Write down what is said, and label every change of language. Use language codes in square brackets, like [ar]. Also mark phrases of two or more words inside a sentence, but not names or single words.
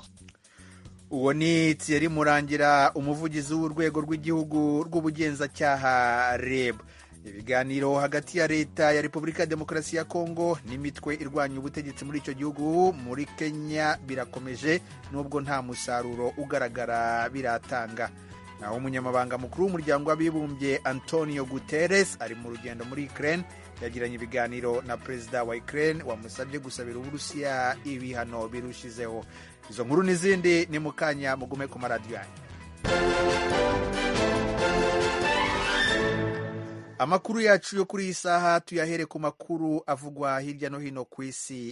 [rw] Uwo ni Thierry Murangira, umuvugizi w'urwego rw'igihugu rw'ubugenzacyaha REB. Ibiganiro hagati ya leta ya Repubulika ya Demokarasi ya Kongo n'imitwe irwanya ubutegetsi muri icyo gihugu muri Kenya birakomeje nubwo nta musaruro ugaragara biratanga. Naho umunyamabanga mukuru w'umuryango w'abibumbye Antonio Guterres ari mu rugendo muri Ukraine, yagiranye ibiganiro na perezida wa Ukraine wamusabye gusabira Uburusiya ibihano birushizeho. Izo nkuru n'izindi ni mukanya, mugume ku maradiyo yanyu. Amakuru yacu yo kuri iyi saha tuyahere ku makuru avugwa hirya no hino ku isi.